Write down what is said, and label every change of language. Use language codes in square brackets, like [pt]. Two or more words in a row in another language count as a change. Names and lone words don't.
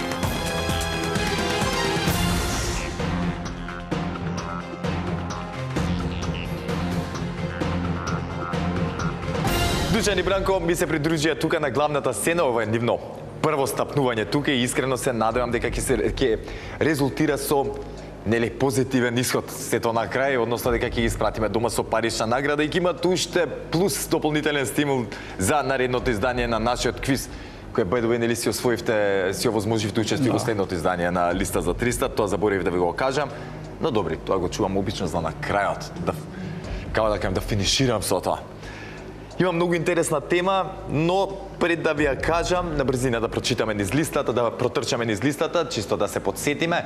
[mk] Душан и Бранко ми се придружија тука на главната сцена, ова е нивно прво стапнување тука и искрено се надевам дека ќе резултира со нели позитивен исход сето на крај, односно дека ќе ги испратиме дома со парична награда и ќе имат уште плюс дополнителен стимул за наредното издание на нашиот квиз, кој [en] by the way [mk] нели си овозможивте учество во следното издание на листа за 300, тоа заборавив да ви го кажам, но добри, тоа го чувам обично за на крајот, да финиширам со тоа. Има многу интересна тема, но пред да ви ја кажам, на брзина да прочитаме низ листата, да протрчаме низ листата, чисто да се подсетиме.